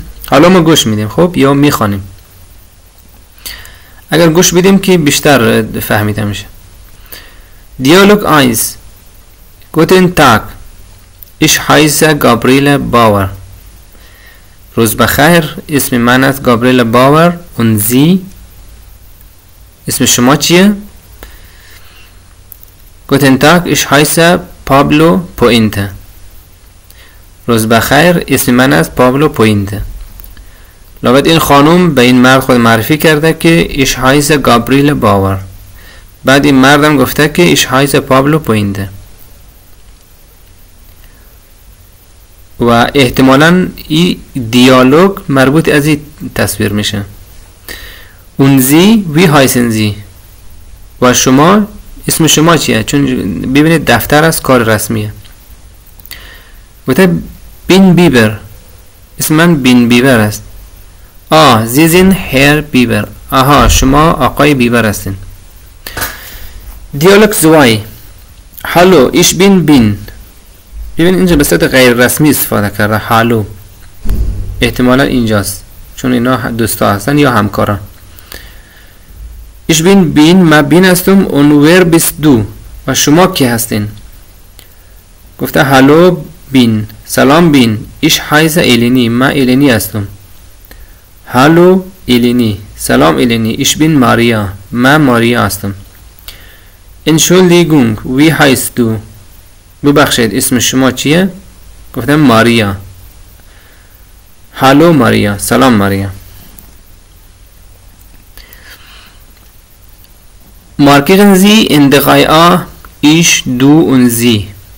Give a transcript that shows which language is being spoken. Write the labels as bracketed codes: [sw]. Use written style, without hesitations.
[fa] حالا ما گوش میدیم خب یا میخوانیم. اگر گوش بدیم که بیشتر فهمیده میشه. دیالوگ 1. [de] Guten Tag, ich heiße Gabriele Bauer. [fa] روز بخیر، اسم من است گابریل باور. [de] und Sie, اسم شما چیه؟ Guten Tag, ich heiße Pablo Puente. [fa] روز بخیر، اسم من است پابلو پوینته. لابد این خانوم به این مرد خود معرفی کرده که ich heiße گابریل باور. بعد این مردم گفته که ich heiße پابلو پوینته. و احتمالاً این دیالوگ مربوط از این تصویر میشه. und Sie, wie heißen Sie؟ و شما، اسم شما چیه؟ چون ببینید دفتر از کار رسمیه. گفته بین بیبر، اسم من بین بیبر است. [de] Sie sind Herr بیبر. [fa] آها، شما آقای بیبر هستین. دیالوگ 2. [de] hallo ich bin بین. [fa] ببین اینجا به صورت غیر رسمی استفاده کرده. hallo احتمالا اینجاست چون اینا دوستا هستن یا همکاران. ich bin بین، من بین هستم. und wer bist du؟ و شما کی هستین؟ گفته hallo بین، سلام بین. ich heiße الینی، من الینی هستم. hallo الینی، سلام الینی. ich bin ماریا، من ماریا هستم. entschuldigung wie heißt du؟ ببخشید اسم شما چیه؟ گفتم ماریا. hallo ماریا، سلام ماریا. [de] markieren Sie in der Reihe A ich, du und sie.